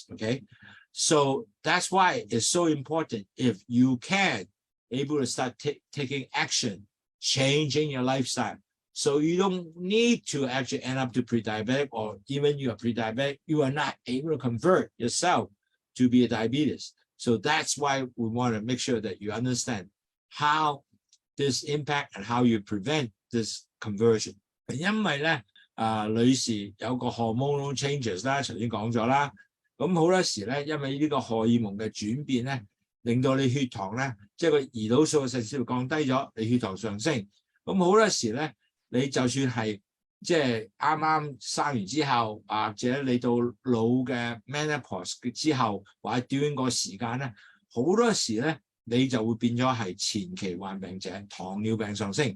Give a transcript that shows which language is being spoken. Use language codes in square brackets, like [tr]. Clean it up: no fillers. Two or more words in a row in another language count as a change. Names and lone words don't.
[en] Okay, so that's why it's so important if you can able to start taking action, changing your lifestyle, so you don't need to actually end up to pre-diabetic, or even you are pre-diabetic, you are not able to convert yourself to be a diabetes. So that's why we want to make sure that you understand how this impact and how you prevent this conversion. [yue] 因為咧，女士有個 [en] hormonal changes [yue] 啦，頭先講咗啦。咁好多時咧，因為呢個荷爾蒙嘅轉變咧，令到你血糖咧，即係個胰島素嘅腎絲降低咗，你血糖上升。咁好多時咧，你就算係即係啱啱生完之後，或者你到老嘅 menopause 之後，或者 during 個時間咧，好多時咧，你就會變咗係前期患病者，糖尿病上升。